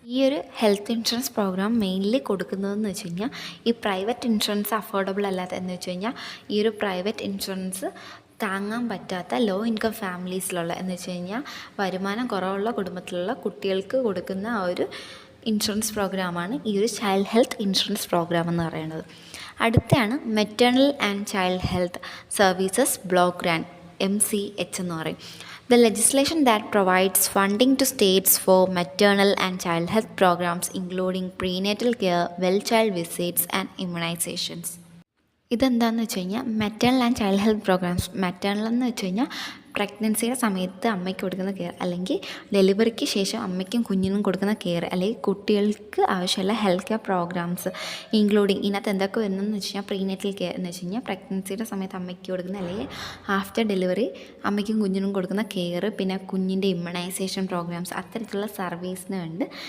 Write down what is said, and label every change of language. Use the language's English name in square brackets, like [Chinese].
[Malayalam] ഈ ഒരു health insurance programme mainly കൊടുക്കുന്നതെന്ന് വെച്ച് കഴിഞ്ഞാൽ ഈ പ്രൈവറ്റ് ഇൻഷുറൻസ് അഫോർഡബിൾ അല്ലാത്ത എന്ന് വെച്ച് കഴിഞ്ഞാൽ ഈ ഒരു പ്രൈവറ്റ് ഇൻഷുറൻസ് താങ്ങാൻ പറ്റാത്ത ലോ ഇൻകം ഫാമിലീസിലുള്ള എന്ന് വെച്ച് കഴിഞ്ഞാൽ വരുമാനം കുറവുള്ള കുടുംബത്തിലുള്ള കുട്ടികൾക്ക് കൊടുക്കുന്ന ആ ഒരു ഇൻഷുറൻസ് പ്രോഗ്രാമാണ് ഈ ഒരു ചൈൽഡ് ഹെൽത്ത് ഇൻഷുറൻസ് പ്രോഗ്രാം എന്ന് പറയുന്നത്. അടുത്തയാണ് maternal and child health services block grand, MCH എന്ന് പറയും. [English] The legislation that provides funding to states for maternal and child health programs including prenatal care, well child visits and immunizations. [Malayalam] ഇതെന്താണെന്ന് വെച്ച് കഴിഞ്ഞാൽ maternal and child health programmes. Maternal എന്ന് വെച്ച് കഴിഞ്ഞാൽ പ്രഗ്നൻസിയുടെ സമയത്ത് അമ്മയ്ക്ക് കൊടുക്കുന്ന കെയർ, അല്ലെങ്കിൽ ഡെലിവറിക്ക് ശേഷം അമ്മയ്ക്കും കുഞ്ഞിനും കൊടുക്കുന്ന കെയർ, അല്ലെങ്കിൽ കുട്ടികൾക്ക് ആവശ്യമുള്ള ഹെൽത്ത് കെയർ പ്രോഗ്രാംസ് ഇൻക്ലൂഡിങ് ഇതിനകത്ത് എന്തൊക്കെ വരുന്നതെന്ന് വെച്ച് കഴിഞ്ഞാൽ പ്രീനേറ്റൽ കെയർ എന്ന് വെച്ച് കഴിഞ്ഞാൽ പ്രഗ്നൻസിയുടെ സമയത്ത് അമ്മയ്ക്ക് കൊടുക്കുന്ന അല്ലെങ്കിൽ ആഫ്റ്റർ ഡെലിവറി അമ്മയ്ക്കും കുഞ്ഞിനും കൊടുക്കുന്ന കെയർ, പിന്നെ കുഞ്ഞിൻ്റെ ഇമ്മ്യൂണൈസേഷൻ പ്രോഗ്രാംസ്, അത്തരത്തിലുള്ള സർവീസിന് വേണ്ടി